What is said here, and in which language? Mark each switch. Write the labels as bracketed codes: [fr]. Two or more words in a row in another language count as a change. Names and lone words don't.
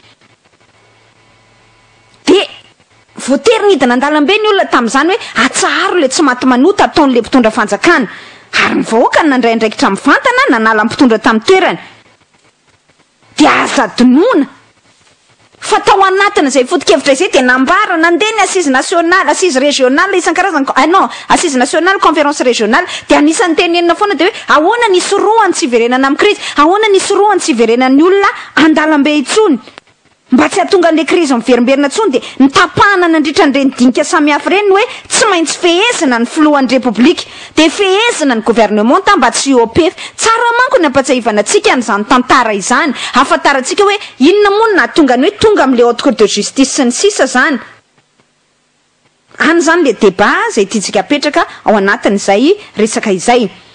[mg] de voatery nidina an-dalambe ny olona tamin'izany hoe atsaharo le tsy maty manota ataon'le mpitondra fanjakana ary ny vahoaka nandray andraikitra mivantana nanala mpitondra tamin'ny toerana de aza donona fa tao anatina zay foto-kevitra izay de nambara nandeha ny [fr] assise nationale assise régionale [mg] isan-karazany [fr] non assise nationale conférence régionale [mg] de anisan'ny tenenina foana de hoe ahoana nisy roany tsy iverenana amin'ny krizy ahoana nisy roany tsy iverenan'ny olona an-dalambe itsony mba tsy hatonga an'le krizy miverimberina tsony de nitapahana nandritra ny reny dinika samihafa reny hoe tsy maintsy fehezina ny filohan'ny repoblika de fehezina ny gouvernement mba tsy iopefy tsara manko ny ampatsahivana atsika n'izany tantara izany afantarantsika hoe inona moa no nahatonga ny hoe tonga amin'le [fr] haute cour de justice [mg] sy ny sisa zany any zany le débat zay tiantsika apetraka ao anatin'izay resaka izay